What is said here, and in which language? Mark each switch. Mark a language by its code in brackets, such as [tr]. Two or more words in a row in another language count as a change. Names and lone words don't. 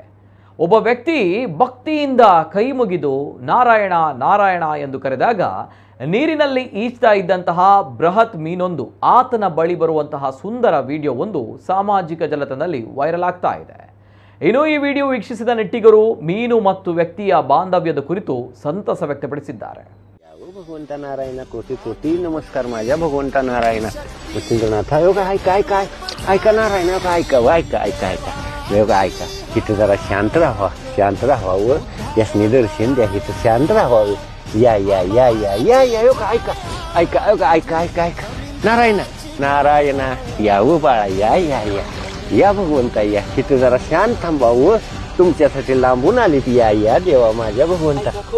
[kn] ಒಬ್ಬ ವ್ಯಕ್ತಿ ಭಕ್ತಿಯಿಂದ ಕೈ ಮುಗಿದು ನಾರಾಯಣ ನಾರಾಯಣ ಎಂದು ಕರೆದಾಗ ನೀರಿನಲ್ಲಿ ಈಜ್ತಾ ಇದ್ದಂತಹ ಬೃಹತ್ ಮೀನೊಂದು ಆತನ ಬಳಿ ಬರುವಂತಹ ಸುಂದರ ವಿಡಿಯೋ ಒಂದು ಸಾಮಾಜಿಕ ಜಾಲತಾಣದಲ್ಲಿ ವೈರಲ್ ಆಗ್ತಾ ಇದೆ. ಇನ್ನು ಈ ವಿಡಿಯೋ ವೀಕ್ಷಿಸಿದ ನೆಟ್ಟಿಗರು ಮೀನು ಮತ್ತು ವ್ಯಕ್ತಿಯ ಬಾಂಧವ್ಯದ ಕುರಿತು ಸಂತಸ ವ್ಯಕ್ತಪಡಿಸಿದ್ದಾರೆ. [mr] भगवंता नारायण कोटी कोटी नमस्कार माझ्या भगवंता नारायण मच्छिंद्रनाथ योगा ऐका ऐका ऐका नारायण ऐका ऐका ऐका ऐका योगा ऐका इथं जरा शांत राहावं यास निदर्शन द्या इथं शांत राहावं या या या या या या योगा ऐका ऐका योगा ऐका ऐका ऐका नारायण नारायण यावं बाळा या या या या भगवंता या इथं जरा शांत थांबावं तुमच्यासाठी लांबून आली या या देवा माझ्या भगवंता